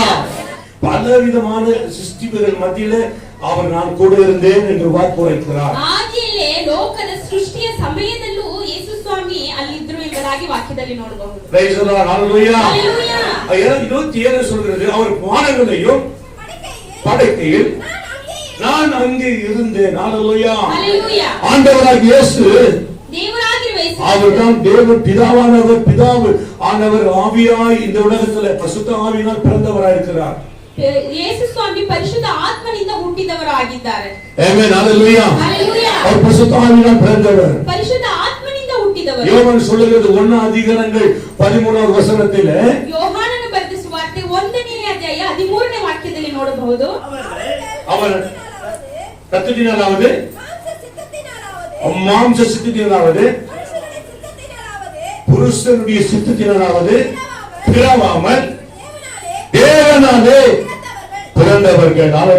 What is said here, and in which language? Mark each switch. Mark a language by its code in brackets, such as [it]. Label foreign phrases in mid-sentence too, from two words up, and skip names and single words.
[ta] பலவிதமான சிருஷ்டிகள் மத்தியிலே அவர் நான் கூட இருந்தேன் என்று வாக்குரைக்கிறார். [kn] ಆದಿಯಲ್ಲೇ ಲೋಕದ ಸೃಷ್ಟಿಯ ಸಮಯದಲ್ಲೂ ಯೇಸು ಸ್ವಾಮಿ ಅಲ್ಲಿದ್ರು ಎಂಬುದಾಗಿ ವಾಕ್ಯದಲ್ಲಿ ನೋಡಬಹುದು. [en] Praise the Lord. [ta] ஹல்லேலூயா. ஹல்லேலூயா. 27 சொல்கிறது, அவர் வானங்களையும் படைக்கையில் நான் அங்கே இருந்தேன். ஹல்லேலூயா. ஹல்லேலூயா. ஆண்டவராகிய இயேசு தேவராகிய இயேசு அவர்தான் தேவன் பிதாவானவர், பிதாவு ஆனவர் ஆவியாய் இந்த உலகத்தில் பரிசுத்த ஆவியினால் பிறந்தவராய் இருக்கிறார். [kn] ಯೇಸು ಸ್ವಾಮಿ ಪರಿಶುದ್ಧ ಆತ್ಮನಿಂದ ಹುಟ್ಟಿದವರಾಗಿದ್ದಾರೆ. ಆಮೆನ್. [ta] ஹல்லேலூயா. ஹல்லேலூயா. அவர் பரிசுத்த ஆவியினால் பிறந்தவர். [kn] ಪರಿಶುದ್ಧ ಆತ್ಮನಿಂದ ಹುಟ್ಟಿದವರು. [ta] யோவான் சொல்லுகிறது 1 அதிகாரங்கள் 13வது வசனத்திலே, [kn] ಯೋಹಾನನ ಬರೆದ ಸುವಾರ್ತೆ 1ನೇ ಅಧ್ಯಾಯ 13ನೇ ವಾಕ್ಯದಲ್ಲಿ ನೋಡಬಹುದು. [ta] அவர் ரத்தத்தினாலாவது, மாம்ச சித்தத்தினாலாவது, புருஷனுடைய சித்தத்தினாலாவது பிறவாமல் தேவனாலே பிறந்தவர்கள். ஹல்லேலூயா.